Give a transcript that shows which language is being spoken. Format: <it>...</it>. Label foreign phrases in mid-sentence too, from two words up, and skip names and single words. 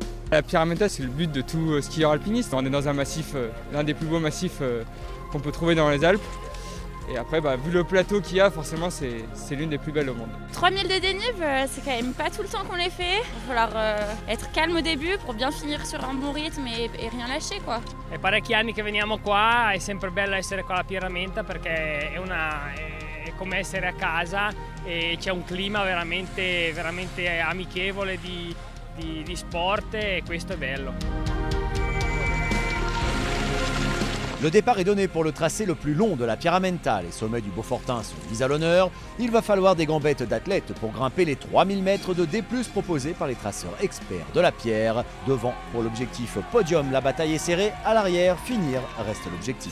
<fr>La Pierramenta, c'est le but de tout skieur alpiniste. On est dans un massif, l'un des plus beaux massifs qu'on peut trouver dans les Alpes. Et après, vu le plateau qu'il y a, forcément, c'est l'une des plus belles au monde. 3000 de dénive, c'est quand même pas tout le temps qu'on les fait. Il va falloir être calme au début pour bien finir sur un bon rythme et rien lâcher, quoi.</fr> <it>È parecchi anni che veniamo qua, è sempre bello essere qua alla Pierramenta perché è come essere a casa e c'è un clima veramente amichevole di sport e questo è bello.</it> <fr>Le départ est donné pour le tracé le plus long de la Pierramenta. Les sommets du Beaufortin sont mis à l'honneur. Il va falloir des gambettes d'athlètes pour grimper les 3000 mètres de D+, proposés par les traceurs experts de la pierre. Devant, pour l'objectif podium, la bataille est serrée. À l'arrière, finir reste l'objectif.</fr>